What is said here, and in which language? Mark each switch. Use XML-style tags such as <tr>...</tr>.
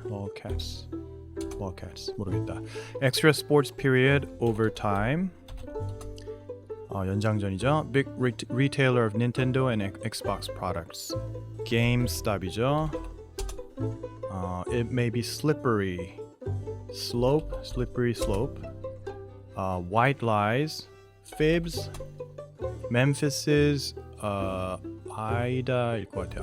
<ko>lolcats 모르겠다.</ko> <en>Extra sports period overtime</en> <ko>연장전이죠.</ko> <en>Big retailer of Nintendo and Xbox products.</en> <ko>GameStop이죠.</ko> <en>It may be slippery slope. White lies. Fibs.</en> <ko>Memphis's Ida일 것 같아요.</ko>